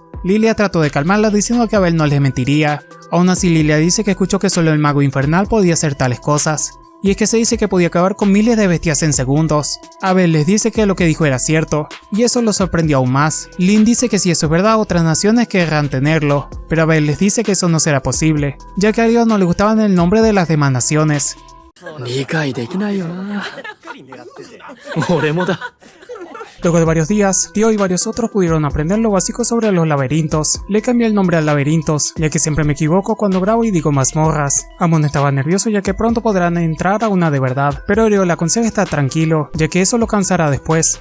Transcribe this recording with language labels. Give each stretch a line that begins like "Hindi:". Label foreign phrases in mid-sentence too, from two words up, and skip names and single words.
Spanish: Lilia trató de calmarla diciendo que Abel no les mentiría. Aún así Lilia dice que escuchó que solo el mago infernal podía hacer tales cosas. Y es que se dice que podía acabar con miles de bestias en segundos. Abel les dice que lo que dijo era cierto, y eso lo sorprendió aún más. Lin dice que si eso es verdad, otras naciones querrán tenerlo, pero Abel les dice que eso no será posible, ya que a Ryo no le gustaban el nombre de las demás naciones.
Japanese: 理解できないよな。俺もだ。
Spanish: Luego de varios días, Ryo y varios otros pudieron aprender lo básico sobre los laberintos. Le cambié el nombre a laberintos, ya que siempre me equivoco cuando grabo y digo mazmorras. Amon estaba nervioso ya que pronto podrán entrar a una de verdad, pero Ryo le aconseja estar tranquilo, ya que eso lo cansará después.